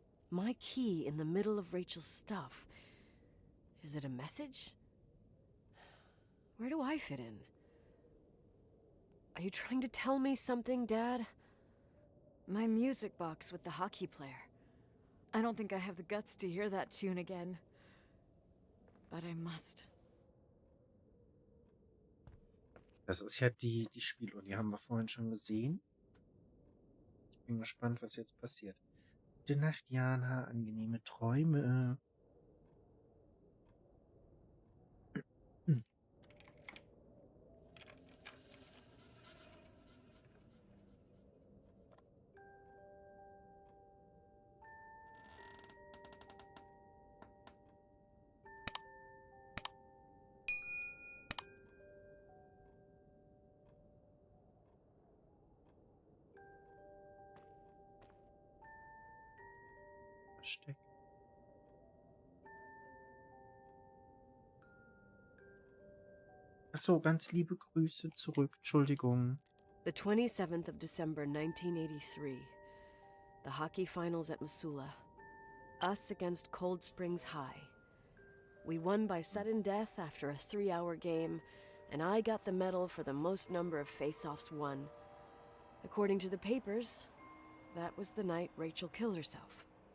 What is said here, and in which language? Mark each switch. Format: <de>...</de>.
<en>My key in the middle of Rachel's stuff. Is it a message? Where do I fit in? Are you trying to tell me something, Dad? My music box with the hockey player. I don't think I have the guts to hear that tune again. But I must.</en> <de>Das ist ja die Spieluhr, die haben wir vorhin schon gesehen. Ich bin gespannt, was jetzt passiert. Gute Nacht, Jana, angenehme Träume. Hm. Versteck. Achso, ganz liebe Grüße zurück. Entschuldigung.</de> <en>The 27th of December, 1983. The hockey finals at Missoula. Us against Cold Springs High. We won by sudden death after a 3-hour game, and I got the medal for the most number of face-offs won. According to the papers, that was the night Rachel killed herself.</en>